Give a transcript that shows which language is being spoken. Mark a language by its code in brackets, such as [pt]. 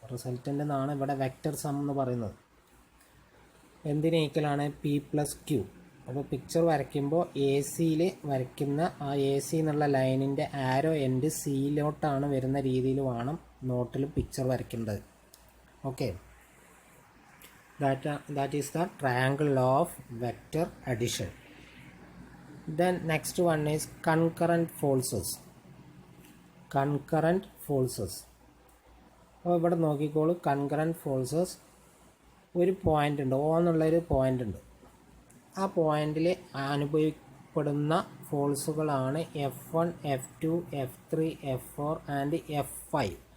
[ml] Resultant എന്നാണ് ഇവിടെ vector some എന്ന് പറയുന്നത്. എന്തിന് ഈക്വലാണ്? P plus Q. അപ്പോൾ പിക്ചർ വരയ്ക്കുമ്പോൾ എ സിയിൽ വരയ്ക്കുന്ന ആ എ സി എന്നുള്ള ലൈനിൻ്റെ ആരോ എൻഡ് സിയിലോട്ടാണ് വരുന്ന രീതിയിൽ വേണം നോട്ടിൽ picture വരയ്ക്കേണ്ടത്. [en] Okay, that is the triangle of vector addition. Then next one is concurrent forces. Concurrent forces. [ml] അപ്പോൾ ഇവിടെ നോക്കിക്കോളൂ, കൺകറൻറ്റ് ഫോഴ്സസ് ഒരു പോയിൻ്റ് ഉണ്ട്, ഓ എന്നുള്ളൊരു പോയിൻ്റ് ഉണ്ട്. ആ പോയിന്റിൽ അനുഭവപ്പെടുന്ന ഫോഴ്സുകളാണ് F1, F2, F3, F4 and F5.